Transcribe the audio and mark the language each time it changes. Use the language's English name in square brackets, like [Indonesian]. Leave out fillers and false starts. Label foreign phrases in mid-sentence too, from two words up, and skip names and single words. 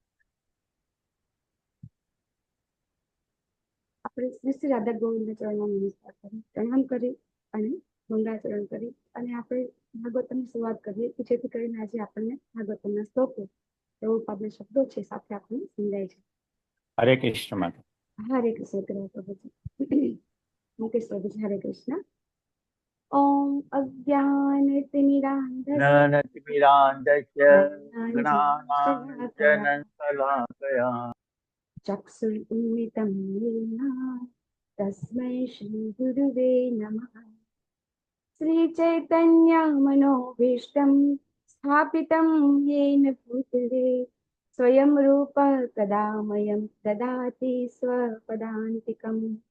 [Gujarati] આપણે શ્રી શ્રી રાધા ગોવિંદ ચરણમાં નમસ્કાર કરી પ્રણામ કરી અને મંગળાચરણ કરી અને આપણે ભાગવતની શરૂઆત કરીએ કે જેથી કરીને આજે આપણને ભાગવતના શ્લોકો પ્રભુપાદના શબ્દો છે સાથે આપણને સમજાય છે. [Hindi] हरे कृष्ण माता। [Gujarati] હરે કૃષ્ણ કરે પ્રભુજી. મુકેશ પ્રભુજી. હરે કૃષ્ણ. [Sanskrit] ओम अज्ञानतिमिरांधस्य ज्ञानतिमिरान्धस्य ज्ञानाञ्जनशलाकया चक्षुरुन्मिलितं येन तस्मै श्रीगुरुवे नमः. श्रीचैतन्यमनोभीष्टं स्थापितं येन भूतले स्वयं रूपः कदा मह्यं ददाति स्वपदान्तिकम्.